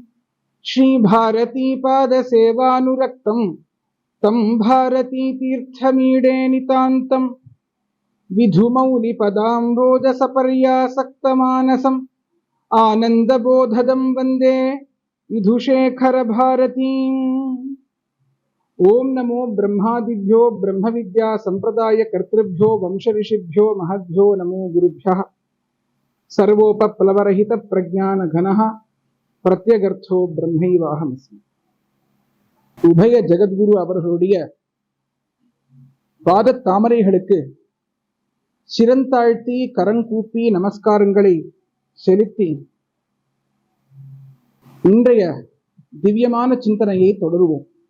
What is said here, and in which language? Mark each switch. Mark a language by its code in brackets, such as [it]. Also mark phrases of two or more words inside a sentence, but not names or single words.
[sa] श्रीभारतीपादसेवानुरक्तम् तं भारतीतीर्थमीडे नितान्तं विधुमौलिपदाम्बोजसपर्यासक्तमानसम् आनन्दबोधदं वन्दे विधुशेखरभारतीम्। ओं नमो ब्रह्मादिभ्यो ब्रह्मविद्या संप्रदायकर्तृभ्यो वंशऋषिभ्यो महद्भ्यो नमो गुरुभ्यः। सर्वोपप्लवरहितप्रज्ञानघनः प्रत्यगर्थो ब्रह्मैवाहमस्मि। [ta] உபய ஜெகத்குரு அவர்களுடைய பாத தாமரைகளுக்கு சிரந்தாழ்த்தி கரங்கூப்பி நமஸ்காரங்களை செலுத்தி இன்றைய திவ்யமான சிந்தனையை தொடருவோம்.